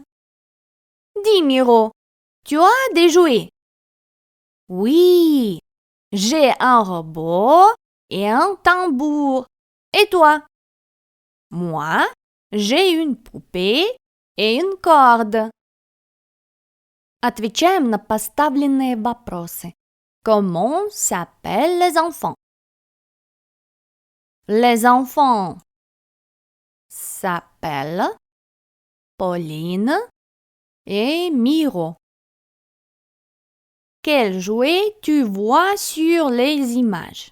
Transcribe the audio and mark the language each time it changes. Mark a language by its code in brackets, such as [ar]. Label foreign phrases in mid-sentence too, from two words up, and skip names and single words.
[fr] Dis Miro, tu as des jouets? Oui, j'ai un robot et un tambour. Et toi? Moi, j'ai une poupée et une corde. [ru] Отвечаем на поставленные вопросы. [fr] Comment s'appellent les enfants? Les enfants s'appellent Pauline et Miro. Quel jouet tu vois sur les images?